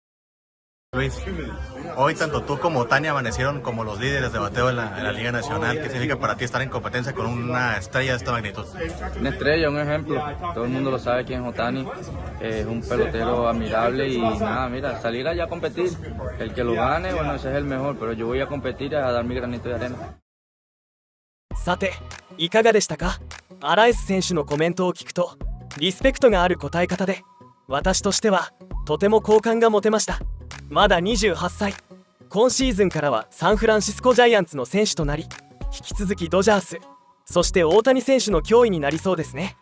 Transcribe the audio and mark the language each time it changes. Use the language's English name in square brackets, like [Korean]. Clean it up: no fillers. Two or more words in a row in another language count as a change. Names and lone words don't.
[Spanish] Luis, hoy tanto tú como Ohtani amanecieron como los líderes de bateo en la Liga Nacional. ¿Qué significa para ti estar en competencia con una estrella de esta magnitud? Una estrella, un ejemplo. Todo el mundo lo sabe quién es Ohtani. Es un pelotero admirable y nada, mira, salir allá a competir. El que lo gane, bueno, ese es el mejor, pero yo voy a competir a dar mi granito de arena. [Japanese] さていかがでしたか。アラエス選手のコメントを聞くとリスペクトがある答え方で、私としてはとても好感が持てました。まだ28歳、今シーズンからはサンフランシスコジャイアンツの選手となり、引き続きドジャース、そして大谷選手の脅威になりそうですね。